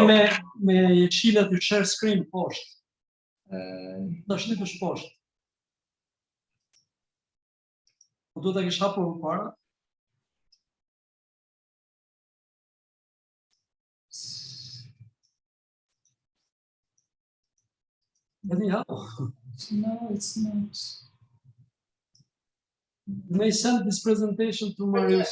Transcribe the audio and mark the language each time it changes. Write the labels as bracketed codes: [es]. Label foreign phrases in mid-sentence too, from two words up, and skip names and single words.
[sq] Me qila të [en] share screen [sq] poshtë. Do shtypësh poshtë. Po do ta kish hapur më parë. [en] No, it's not. May send this presentation to Marius.